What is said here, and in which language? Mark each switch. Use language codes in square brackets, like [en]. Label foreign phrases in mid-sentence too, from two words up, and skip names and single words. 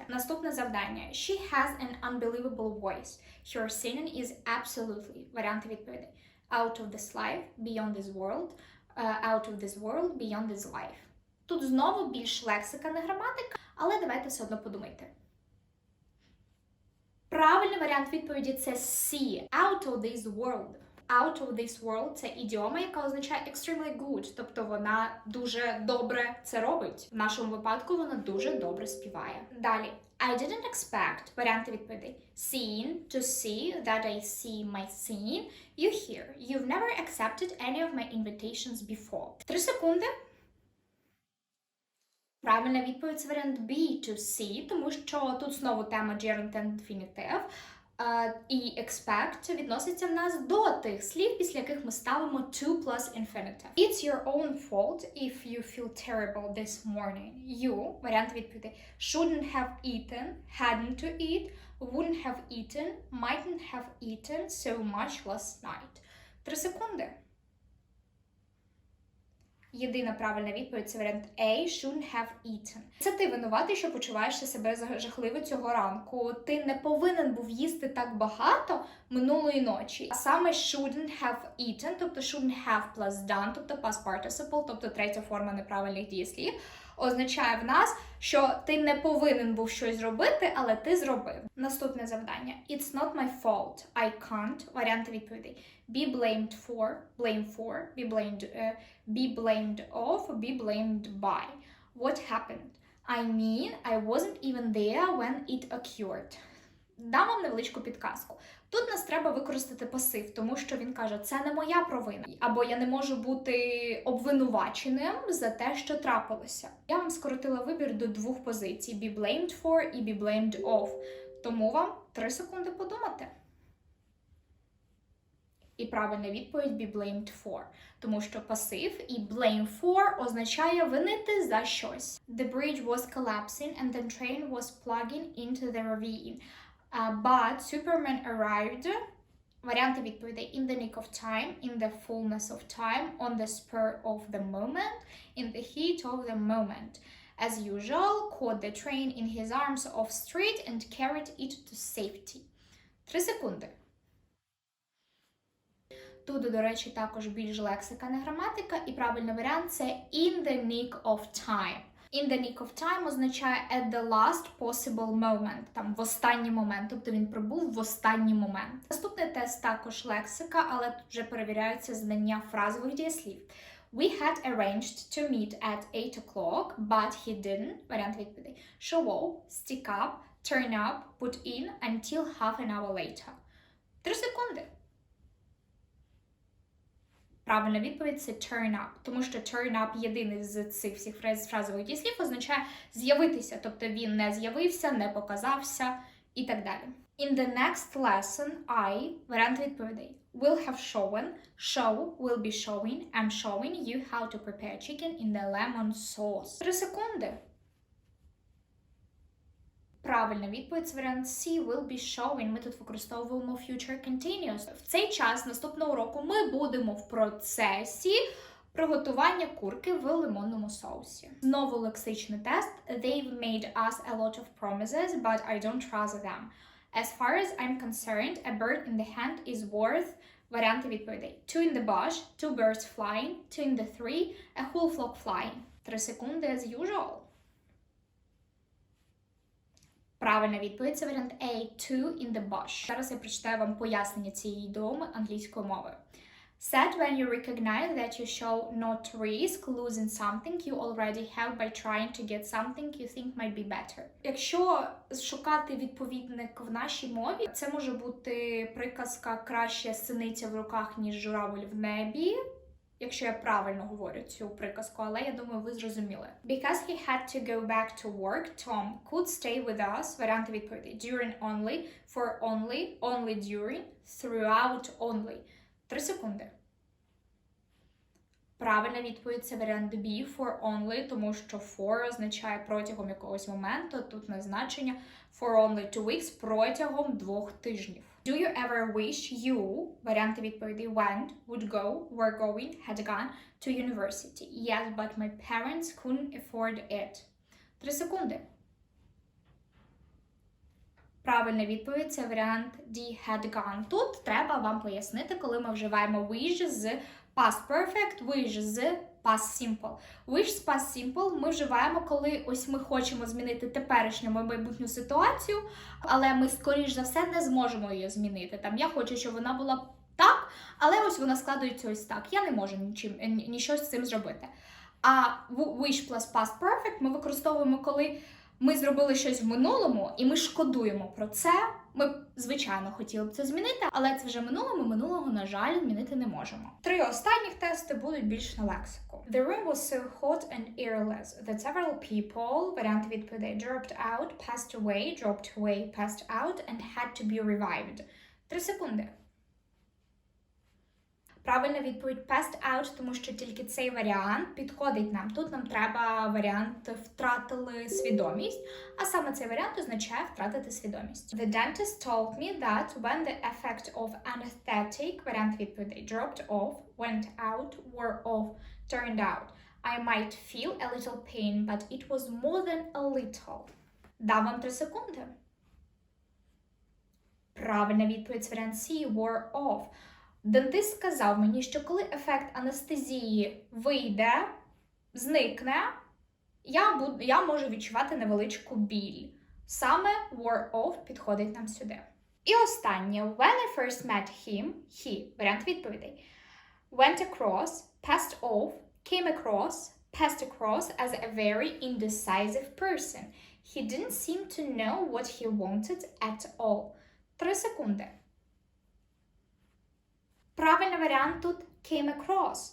[uk] Наступне завдання. [en] She has an unbelievable voice. Her singing is absolutely. [uk] Варіанти відповідей. [en] Out of this life, beyond this world, out of this world, beyond this life. [uk] Тут знову більш лексика, не граматика, але давайте все одно подумайте. Правильний варіант відповіді – це C, [en] out of this world. Out of this world – [uk] це ідіома, яка означає [en] extremely good, [uk] тобто вона дуже добре це робить. В нашому випадку вона дуже добре співає. Далі. [en] I didn't expect, [uk] варіанти відповідей. [en] Seeing, to see, that I see my scene, you hear. You've never accepted any of my invitations before. [uk] 3 секунди. Правильна відповідь – це варіант B, [en] to see, [uk] тому що тут знову тема [en] gerund infinitive. [uk] І expect відноситься в нас до тих слів, після яких ми ставимо [en] to plus infinitive. It's your own fault if you feel terrible this morning. You, [uk] варіант відповіді, [en] shouldn't have eaten, hadn't to eat, wouldn't have eaten, mightn't have eaten so much last night. [uk] 3 секунди. Єдина правильна відповідь – це варіант A, [en] shouldn't have eaten. [uk] Це ти винуватий, що почуваєшся себе жахливо цього ранку. Ти не повинен був їсти так багато минулої ночі. А саме [en] shouldn't have eaten, [uk] тобто [en] shouldn't have plus done, [uk] тобто [en] past participle, [uk] тобто третя форма неправильних дієслів, означає в нас, що ти не повинен був щось зробити, але ти зробив. Наступне завдання. [en] It's not my fault. I can't. [uk] Варіанти відповідей. [en] Be blamed for, blame for, be blamed of, be blamed by. What happened? I mean, I wasn't even there when it occurred. [uk] Дам вам невеличку підказку. Тут нас треба використати пасив, тому що він каже, це не моя провина. Або я не можу бути обвинуваченим за те, що трапилося. Я вам скоротила вибір до 2 позицій. [en] Be blamed for [uk] і [en] be blamed of. [uk] Тому вам 3 секунди подумати. І правильна відповідь [en] be blamed for. [uk] Тому що пасив і [en] blame for [uk] означає винити за щось. [en] The bridge was collapsing and the train was plugging into the ravine. But Superman arrived. [uk] Варіанти відповідей. [en] In the nick of time, in the fullness of time, on the spur of the moment, in the heat of the moment. As usual, caught the train in his arms off street and carried it to safety. [uk] 3 секунди. Тут, до речі, також більш лексика, не граматика, і правильний варіант – це [en] in the nick of time. In the nick of time означає at the last possible moment, [uk] там в останній момент, тобто він прибув в останній момент. Наступний тест також лексика, але тут вже перевіряються знання фразових дієслів. [en] We had arranged to meet at 8 o'clock, but he didn't, [uk] варіант відповідей, [en] show up, stick up, turn up, put in until half an hour later. [uk] 3 секунди. Правильна відповідь – це [en] turn up, [uk] тому що [en] turn up [uk] єдиний з цих всіх фразових дієслів означає з'явитися, тобто він не з'явився, не показався і так далі. [en] In the next lesson, I, [uk] варіант відповідей, [en] will have shown, show, will be showing, I'm showing you how to prepare chicken in the lemon sauce. 3 секунди. [uk] Правильна відповідь – варіант C, [en] will be showing. [uk] Ми тут використовуємо [en] future continuous. [uk] В цей час, наступного року, ми будемо в процесі приготування курки в лимонному соусі. Знову лексичний тест. [en] They've made us a lot of promises, but I don't trust them. As far as I'm concerned, a bird in the hand is worth... [uk] Варіанти відповідей. [en] 2 in the bush, 2 birds flying, 2 in the tree, a whole flock flying. [uk] 3 секунди [en] as usual. [uk] Правильна відповідь – це варіант A, [en] 2 in the bush. [uk] Зараз я прочитаю вам пояснення цієї ідіоми англійською мовою. [en] Said when you recognize that you shall not risk losing something you already have by trying to get something you think might be better. [uk] Якщо шукати відповідник в нашій мові, це може бути приказка «краще синиця в руках, ніж журавель в небі», якщо я правильно говорю цю приказку, але я думаю, ви зрозуміли. [en] Because he had to go back to work, Tom could stay with us. [uk] Варіанти відповіді. [en] During only, for only, only during, throughout only. [uk] 3 секунди. Правильна відповідь – це варіант B, [en] for only, [uk] тому що for означає протягом якогось моменту, тут на значення [en] for only 2 weeks, [uk] протягом 2 тижнів. [en] Do you ever wish you, [uk] варіанти відповіді, [en] went, would go, were going, had gone to university? Yes, but my parents couldn't afford it. [uk] 3 секунди. Правильна відповідь – це варіант D, had gone. Тут треба вам пояснити, коли ми вживаємо wish з [en] past perfect, [uk] wish з [en] past simple. [uk] Wish з [en] past simple [uk] ми вживаємо, коли ось ми хочемо змінити теперішню майбутню ситуацію, але ми, скоріш за все, не зможемо її змінити. Там я хочу, щоб вона була так, але ось вона складується ось так. Я не можу нічого з цим зробити. А [en] wish plus past perfect [uk] ми використовуємо, коли ми зробили щось в минулому, і ми шкодуємо про це Ми, звичайно, хотіли б це змінити, але це вже минуло, ми минулого, на жаль, змінити не можемо. 3 останніх тести будуть більш на лексику. [en] The room was so hot and airless that several people, [uk] варіант відповідей, [en] dropped out, passed away, dropped away, passed out, and had to be revived. [uk] 3 секунди. Правильна відповідь [en] passed out, [uk] тому що тільки цей варіант підходить нам. Тут нам треба варіант втратили свідомість, а саме цей варіант означає втратити свідомість. [en] The dentist told me that when the effect of anesthetic, [uk] варіант відповідей, [en] dropped off, went out, wore off, turned out, I might feel a little pain, but it was more than a little. [uk] Дам вам 3 секунди. Правильна відповідь варіант C, [en] wore off. [uk] Дентист сказав мені, що коли ефект анестезії вийде, зникне, я можу відчувати невеличку біль. Саме [en] wore off [uk] підходить нам сюди. І останнє. [en] When I first met him, he, [uk] варіант відповідей, [en] went across, passed off, came across, passed across as a very indecisive person. He didn't seem to know what he wanted at all. [uk] 3 секунди. Правильний варіант тут [en] came across.